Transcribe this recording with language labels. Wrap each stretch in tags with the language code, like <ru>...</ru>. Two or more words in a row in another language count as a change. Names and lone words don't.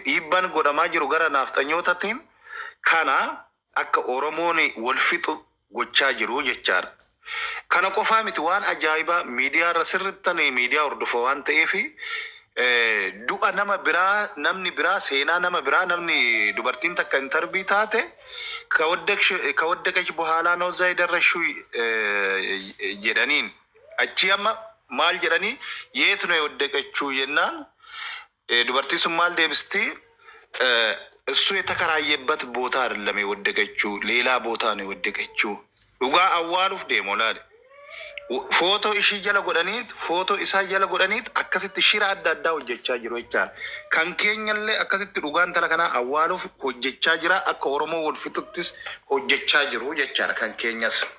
<om>Dhiibbaan godhamaa jiru gara naaftanyootatiin Kana akka Oromoon wal fixu gochaa jiru jechaadha. Kana qofaa miti, waan ajaa'ibaa miidiyaa irra sirrittan miidiyaa hordofa waan ta'eef, eh, du'a nama biraa, namni biraa, seenaa nama biraa, namni dubartiin takka intarbii taate,</om> <am>"ከወደቅሽ፣ ከወደቀች በኋላ ነው እዛ የደረስሽው,"</am> <om>eh, jedhaniin. Achi amma maal jedhanii,</om> <am>"የት ነው የወደቀችው?"</am> <om>jennaan, eh, dubartiin sun maal deebisti?</om> <am>Eh, እሱ የተከራየበት ቦታ አይደለም የወደቀችው፣ ሌላ ቦታ ነው የወደቀችው።</am> <om>Dhugaa awwaaluuf deemu laale. Footoo ishii jala godhaniit, footoo isaa jala godhaniit akkasitti shira adda addaa hojjechaa jiru jechaadha. Kan keenyallee akkasitti dhugaan tala kanaa awwaaluuf hojjechaa jira, akka Oromoo wal fixuttis hojjechaa jiru jechaadha kan keenyas.</om>